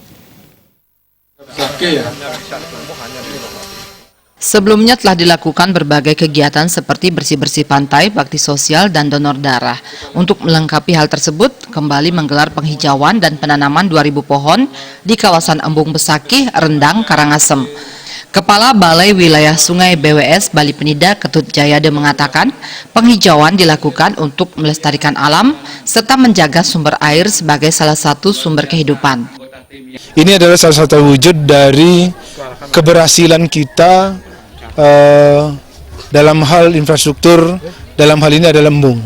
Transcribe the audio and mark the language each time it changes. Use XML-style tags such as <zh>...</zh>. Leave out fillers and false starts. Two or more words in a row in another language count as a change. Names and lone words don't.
<id>Sebelumnya telah dilakukan berbagai kegiatan seperti bersih-bersih pantai, bakti sosial, dan donor darah. Untuk melengkapi hal tersebut, kembali menggelar penghijauan dan penanaman 2.000 pohon di kawasan Embung Besakih, Rendang, Karangasem. Kepala Balai Wilayah Sungai BWS Bali Penida, Ketut Jayade mengatakan, penghijauan dilakukan untuk melestarikan alam serta menjaga sumber air sebagai salah satu sumber kehidupan. Ini adalah salah satu wujud dari keberhasilan kita dalam hal infrastruktur, dalam hal ini adalah embung.</id>